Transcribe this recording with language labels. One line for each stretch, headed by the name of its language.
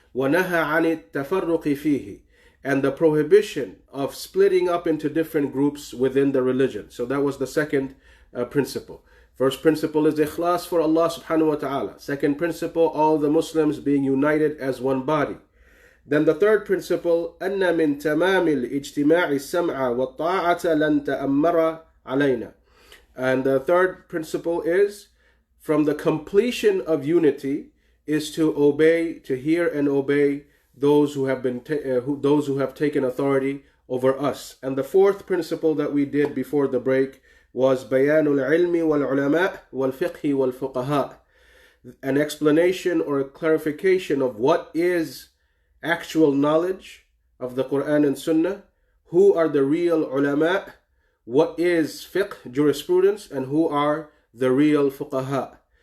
Arabic: وَنَهَى عَنِ التَّفَرُّقِ فِيهِ.
English: And the prohibition of splitting up into different groups within the religion. So that was the second principle. First principle is ikhlas for Allah subhanahu wa ta'ala. Second principle, all the Muslims being united as one body. Then the third principle,
Arabic: أَنَّ مِن تَمَامِ الْإِجْتِمَاعِ السَّمْعَ وَالطَّاعَةَ لَن تَأَمَّرَ عَلَيْنَا.
English: And the third principle is, from the completion of unity is to obey, to hear and obey those who have taken authority over us. And the fourth principle that we did before the break was
Arabic: bayanul ilmi wal ulama wal fiqhi wal fuqaha,
English: an explanation or a clarification of what is actual knowledge of the Quran and Sunnah, who are the real ulama, what is fiqh, jurisprudence, and who are the real fuqaha.